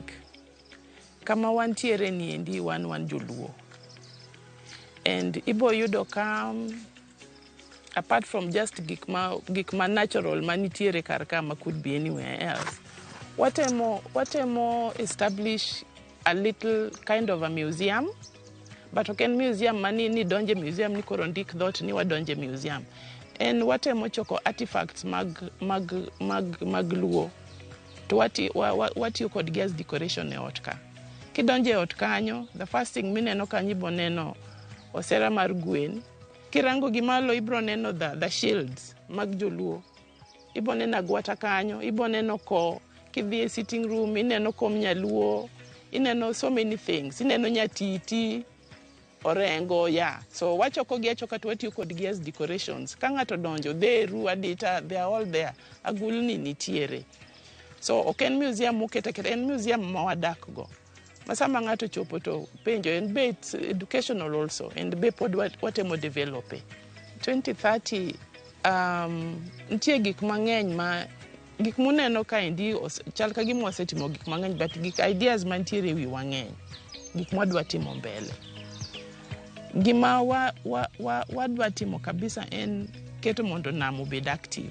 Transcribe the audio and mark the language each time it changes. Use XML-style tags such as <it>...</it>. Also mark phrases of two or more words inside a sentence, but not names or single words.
<luo>Kama wantiere niendi wan Joluo. And ibo yudo ka</luo> <en>apart from just</en> <luo>gik ma natural manitiere kar kama</luo> <en>could be anywhere else.</en> <luo>Watemo</luo> <en>establish a little kind of a museum, but okay,</en> <luo>museum mani ni donje museum ni koro ndik dhot ni wadonje museum. And watemo choko artifacts mag Luo. To watiyo kod</luo> <en>gas decoration</en> <luo>e ot ka. Kidonje ot kanyo,</luo> <en>the first thing</en> <luo>mineno kanyo ibo neno osera mar gwen. Kirango gimalo ibro neno</luo> <en>the shields</en> <luo>mag Joluo. Ibo neno agwata kanyo, ibo neno ko. Kidhi e</luo> <en>sitting room,</en> <luo>ineno kom nyaluo, ineno</luo> <en>so many things.</en> <luo>Ineno nyatiti, orengo, yeah. So wachoko gi achoka to watiyo kod</luo> <en>gas decorations.</en> <luo>Ka ng'ato donjo, dheru, adita,</luo> <en>they are all there.</en> <luo>Agulni nitiere. So oken museum muketa keta, en museum ma wadak go. Masama ng'ato chopo to penjo,</luo> <en>and be it's educational also, and be</en> <luo>pod watemo</luo> <en>develop.</en> <luo>2030, ntie gik mang'eny ma, gik muneno kaendi, chal ka gima wasetimo gik mang'eny, but gik ideas mantiere wi wang'eny, gik mwadwa timo mbele. Gima wadwa timo kabisa en keto mondo nam obed active.</luo>